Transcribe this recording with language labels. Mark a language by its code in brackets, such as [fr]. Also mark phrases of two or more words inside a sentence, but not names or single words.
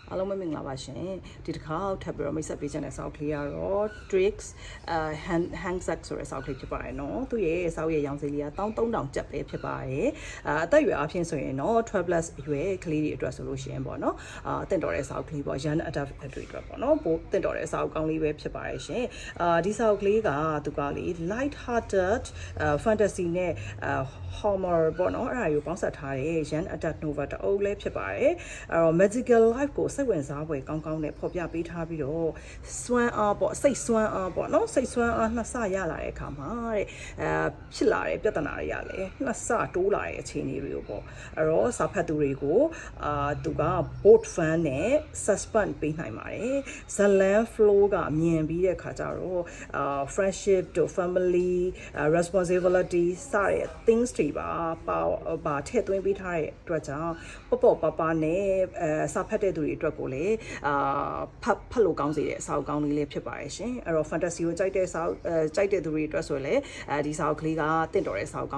[my] အားလုံးပဲမင်္ဂလာပါရှင်ဒီတစ်ခါထပ်ပြီးတော့မိတ်ဆက်ပေးချင်တဲ့စာအုပ်ကလေးကတော့ tricks handsack ဆိုတဲ့စာအုပ်ကလေးဖြစ်ပါတယ်နော်သူရဲ့စာအုပ်ရဲ့ရောင်စီလေးက13000ကျပ်ပဲဖြစ်ပါတယ်အသက်အရွယ်အပြင်ဆိုရင်တော့ 12+ အရွယ်ကလေးတွေအတွက်ဆိုလို့ရှိရင်ပေါ့နော်တင့်တော်တဲ့စာအုပ်ကလေးပေါ့ [en] young adult [my] တွေအတွက်ပေါ့နော်ပိုတင့်တော်တဲ့စာအုပ်ကောင်းလေးပဲဖြစ်ပါတယ်ရှင်ဒီစာအုပ်ကလေးက သူကလေ [en] light hearted fantasy [my] နဲ့ humor ပေါ့နော်အဲ့ဒါကိုပေါင်းစပ်ထားတဲ့ [en] young adult novel [my] တအုပ်လေးဖြစ်ပါတယ်အဲ့တော့ [en] magical life [my] ကိုစိတ်ဝင်စားဖွယ်ကောင်းကောင်းနဲ့ဖော်ပြပေးထားပြီးတော့စွမ်းအားပေါ့စိတ်စွမ်းအားပေါ့နော်စိတ်စွမ်းအားနှစ်ဆရလာတဲ့အခါ မှာတဲ့ဖြစ်လာတဲ့ပြဿနာတွေကလည်းနှစ်ဆတိုးလာတဲ့အခြေအနေတွေကိုပေါ့အဲ့တော့စာဖတ်သူတွေကိုသူက [en] bold fun [my] နဲ့ suspense ပေးနိုင်ပါတယ်ဇလန် flow ကမြင်ပြီးတဲ့အခါကျတော့ [en] friendship to family responsibility [my] စတဲ့ things တွေပါထည့်သွင်းပေးထားတဲ့အတွက်ကြောင့်ပေါ့ပါနဲ့စာဖတ်တဲ့သူတွေအတွက်ကိုလည်းဖတ်လို့ကောင်းစေတဲ့စာအုပ်ကောင်းလေး လေးဖြစ်ပါတယ်ရှင်အဲ့တော့ fantasy ကိုကြိုက်တဲ့စာအုပ်ကြိုက်တဲ့သူတွေအတွက်ဆိုရင်လည်းဒီစာအုပ်ကလေးကတင့်တော်တဲ့စာအုပ်ကော